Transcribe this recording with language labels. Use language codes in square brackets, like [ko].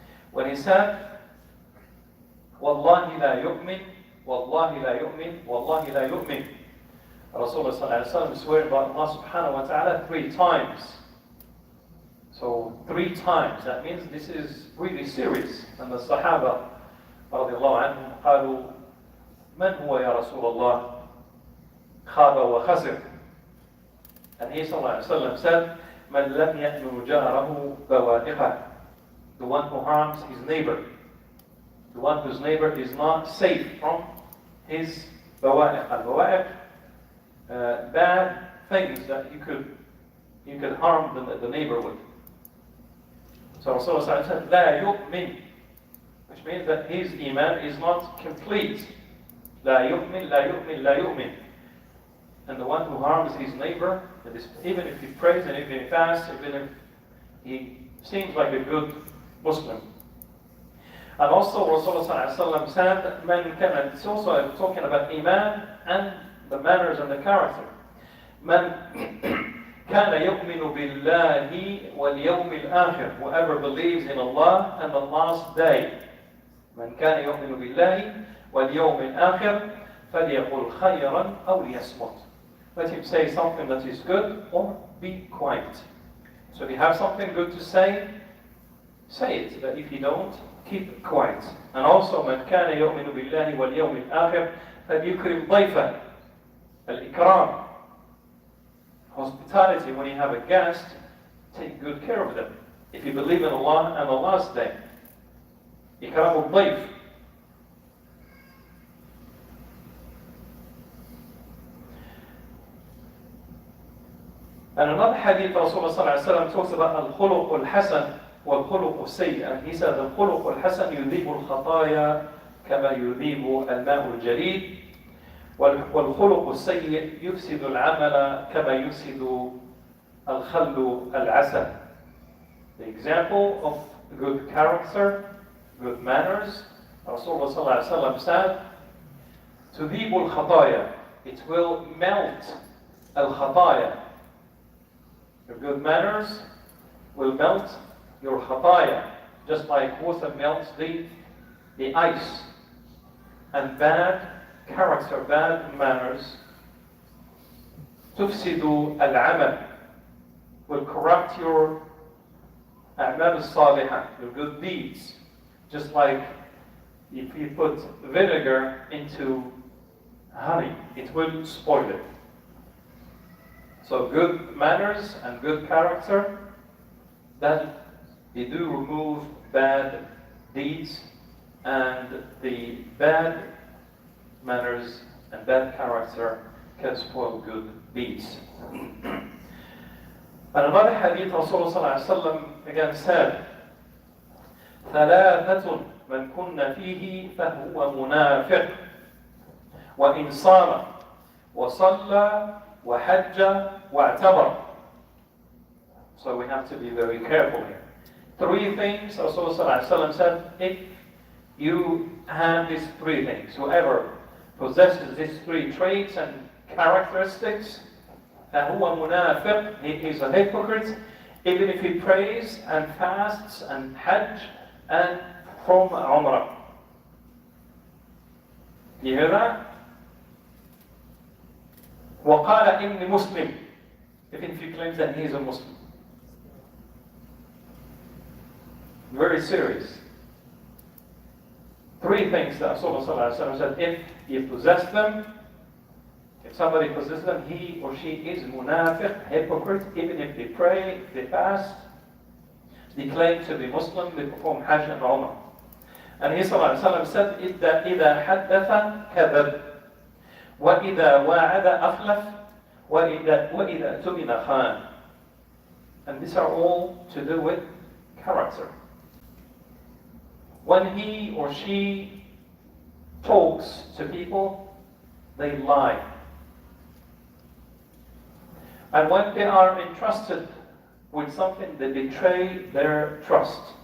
[en] When he said, [ar] "Wallahi la yu'min, wallahi la yu'min, [en] wallahi la yu'min," Rasulullah sallallahu alaihi wasallam swear by Allah subhanahu wa ta'ala 3 times. So 3 times, that means this is really serious. And the Sahaba radiallahu anhum [ar] قالوا من هو يا رسول الله خاب وخسر. [en] And he sallallahu alaihi wasallam said, [ar] من لم يأمن جاره بوادقه, [en] the one who harms his neighbor, the one whose neighbor is not safe from his bawaiq. Al-bawaiq, bad things that you could harm the neighbor with. So Rasulullah said, [ar] لا يؤمن, [en] which means that his iman is not complete. [ar] لا يؤمن, لا يؤمن, لا يؤمن. [en] And the one who harms his neighbor, even if he prays and even if he fasts, even if he seems like a good Muslim. And also Rasulullah said, Man kana, it's also talking about iman and the manners and the character. [ar] من كان يؤمن بالله واليوم الآخر, [en] whoever believes in Allah and the last day. [ar] من كان يؤمن بالله واليوم الآخر فليقل خيرا أو ليصمت. [en] Let him say something that is good or be quiet. So if you have something good to say it. But if you don't, keep quiet. And also [ar] من كان يؤمن بالله واليوم الآخر فليكرم ضيفه. الإكرام, hospitality. [en] When you have a guest, take good care of them. If you believe in Allah and the last day, [ar] إكرام الضيف. [en] And another hadith, Rasulullah sallallahu alaihi wasallam talks about [ar] al-khuluq al-hasan wal-khuluq al-sayy. [en] And he said, [ar] al-khuluq al-hasan yudhibu al-khataya kama yudhibu al-ma'u al-jarid. والخلق السيء يفسد العمل كما يفسد الخل العسل. [en] The example of good character, good manners, Rasulullah sallallahu alaihi wasallam said, [ar] تذيب الخطايا, [en] it will melt الخطايا. Your good manners will melt your khataya, just like water melts the ice. And bad character, bad manners, [ar] تفسد العمل, [en] will corrupt your [ar] أعمال الصالحة, [en] your good deeds. Just like if you put vinegar into honey, it will spoil it. So good manners and good character, that they do remove bad deeds, and the bad manners and bad character can spoil good deeds. And another hadith, Rasulullah again said, [ar] ثلاثة من كن فيه فهو منافق وإن صام وصلى وحج واعتمر. [en] So we have to be very careful here. Three things, Rasulullah said, if you have these three things, whoever possesses these three traits and characteristics, [ar] فهو منافق, [en] he is a hypocrite, even if he prays and fasts and hajj and from umrah. You hear that? [ar] وقال إني مسلم, [en] even if he claims that he is a Muslim. Very serious. Three things that Rasulullah said, if you possess them, if somebody possesses them, he or she is munafiq, hypocrite, even if they pray, they fast, they claim to be Muslim, they perform hajj and umrah. And he said, [ar] إِذَا حَدَّثَ كَذَبَ وَإِذَا وَاعَدَ أَخْلَفَ وَإِذَا تُمِنَ خَانَ. [en] And these are all to do with character. When he or she talks to people, they lie. And when they are entrusted with something, they betray their trust.